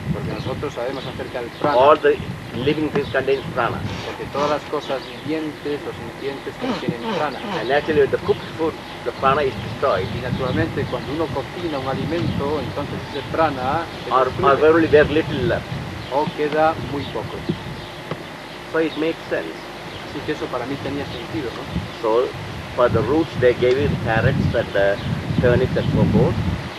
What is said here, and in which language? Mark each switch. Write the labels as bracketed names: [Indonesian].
[Spanish] Porque nosotros sabemos acerca del prana. [English] All the living things contain prana. [Spanish] Porque todas las cosas vivientes o sintientes contienen prana. [English] And actually with the cooked food, the prana is destroyed. [Spanish] Y naturalmente cuando uno cocina un alimento, entonces ese prana [English] Or very little left. [Spanish] o queda muy poco. [English] So it makes sense. [Spanish] Así que eso para mí tenía sentido, ¿no? [English] So for the roots they gave you carrots and turnips and so forth.